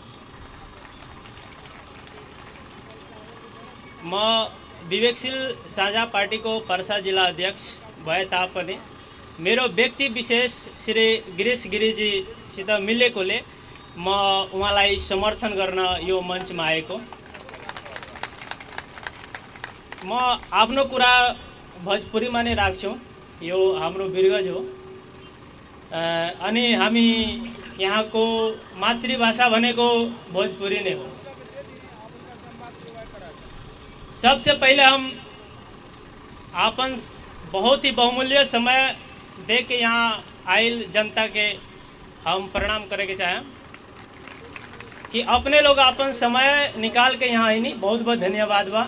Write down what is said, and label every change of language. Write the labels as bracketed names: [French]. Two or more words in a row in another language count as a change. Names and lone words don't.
[Nepali] म विवेकशील साझा पार्टीको पर्सा जिल्ला अध्यक्ष भए तापनि मेरो व्यक्ति विशेष श्री गिरीश गिरीजीसित मिलेकोले म उहाँलाई समर्थन गर्न यो मञ्चमा आएको। म आफ्नो कुरा भोजपुरीमा नै राख्छु। यो हाम्रो वीरगञ्ज हो अनि हामी यहाँको मातृभाषा भनेको भोजपुरी नै हो। [Bhojpuri] सबसे पहले हम आपन बहुत ही बहुमूल्य समय दे के यहाँ आयल जनता के हम प्रणाम करे के चाहें कि अपने लोग अपन समय निकाल के यहाँ आईनी, बहुत बहुत धन्यवाद बा।